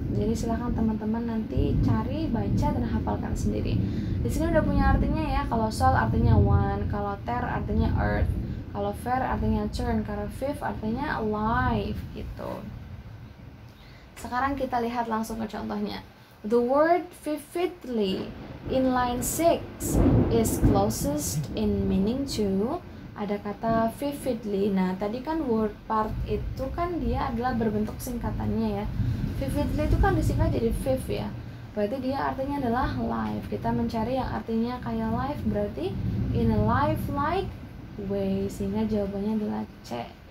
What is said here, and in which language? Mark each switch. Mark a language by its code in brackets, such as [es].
[id] Jadi silahkan teman-teman nanti cari, baca, dan hafalkan sendiri. Di sini udah punya artinya ya. Kalau sol artinya one, kalau ter artinya earth, kalau fair artinya turn, kalau viv artinya life gitu. Sekarang kita lihat langsung ke contohnya. [en] The word vividly in line 6 is closest in meaning to. [id] Ada kata vividly. Nah, tadi kan word part itu kan dia adalah berbentuk singkatannya ya. Vividly itu kan disingkat jadi viv ya. Berarti dia artinya adalah life. Kita mencari yang artinya kayak life, berarti [en] in a life-like way. [id] Sehingga jawabannya adalah C.